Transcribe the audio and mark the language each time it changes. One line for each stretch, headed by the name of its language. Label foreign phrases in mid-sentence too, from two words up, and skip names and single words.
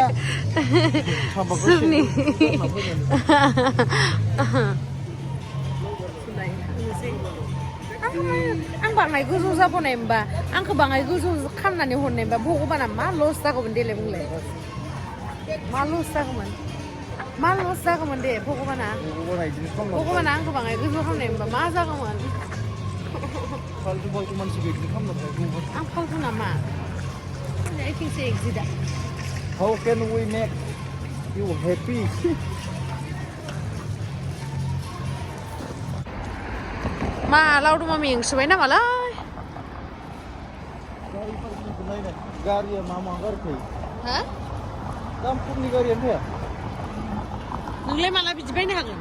Bodo: सोरनि आं बाङाय गोजौ जाबोनाय होमबा आंखौ बाङाय गोजौ खालामनानै हरनाय होमबा भगबाना मा लस जागौमोन देलाय बुंलाय मा लस जागौमोन दे भगबाना आंखौ बाङाय गोजौ खालामनाय होमबा मा जागौमोन फालतु मानसि बेखौ खालामनो आं फालतु नामा
English: I think so exit How can we make you happy?
Bodo: मा लावदुमा मेंसोबाय नामालाय गारिया मा गारिखै हा दामफोरनि गारियानो फैया नोंलाय माला बिदि बायनो हागोन